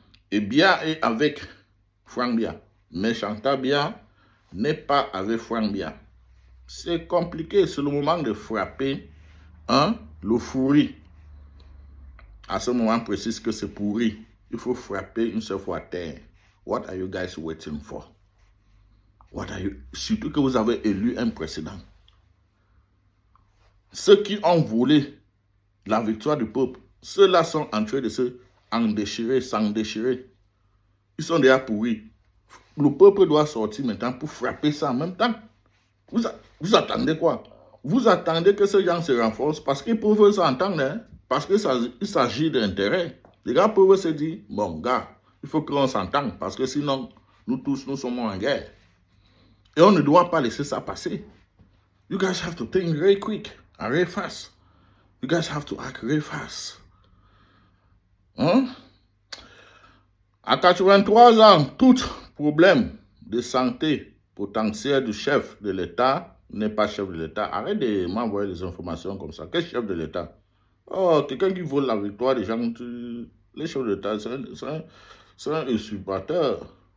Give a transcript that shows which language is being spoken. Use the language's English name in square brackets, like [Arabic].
[French] Et Biya est avec Frank Biya. Mais Chantal Biya n'est pas avec Frank Biya. C'est compliqué, c'est le moment de frapper le fourri. à ce moment précise que c'est pourri. Il faut frapper une seule fois à terre. [English] What are you guys waiting for? [French] Surtout que vous avez élu un président. Ceux qui ont volé la victoire du peuple, ceux-là sont en train de s'en déchirer. Ils sont déjà pourris. Le peuple doit sortir maintenant pour frapper ça en même temps. Vous attendez quoi? Vous attendez que ces gens se renforcent parce qu'ils peuvent s'entendre, hein? Parce qu'il s'agit d'intérêt. Les gars peuvent se dire, bon, gars, il faut qu'on s'entende parce que sinon, nous tous, nous sommes en guerre. Et on ne doit pas laisser ça passer. [English] You guys have to think very quick and very fast. You guys have to act very fast. [French] Hein? À 83 ans, tout problème de santé potentiel du chef de l'État n'est pas chef de l'État. Arrête de m'envoyer des informations comme ça. Quel chef de l'État? Oh, quelqu'un qui vole la victoire des gens, les chefs de l'État, c'est un usurpateur.